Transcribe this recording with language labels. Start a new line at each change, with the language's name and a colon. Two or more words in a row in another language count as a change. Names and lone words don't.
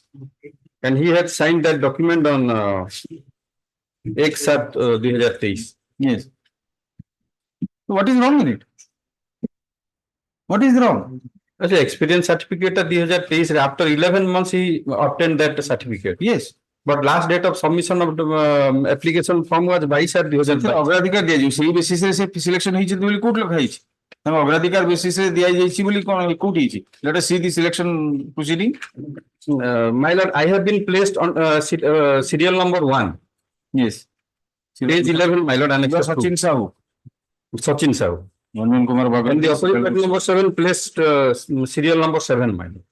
English: And he had signed that document on 1/7/2023. Yes. So what is wrong in it? What is wrong? As an experience certificate 2023, after 11 months he obtained that certificate. Yes. But last date of submission of the application form was 22/2022.
Odia: ଅଗ୍ରାଧିକାର ଦିଆଯିବ ସେଇ ବେସିସରେ ସେ ସିଲେକ୍ସନ ହେଇଛନ୍ତି ବୋଲି କୋଉଠି ଲେଖା ହେଇଛି? ତାଙ୍କ ଅଗ୍ରାଧିକାର ବେସିସରେ ଦିଆଯାଇଛି ବୋଲି କଣ କୋଉଠି ହେଇଛି?
English: Let us see the selection proceeding. My lord, I have been placed on serial number 1. Yes. Page 11, my lord, You are annexure Sachin Sahu. 2. Sachin Sahu. Manmohan Kumar Bhagat. And the opposite party number 7 placed serial number 7, my lord.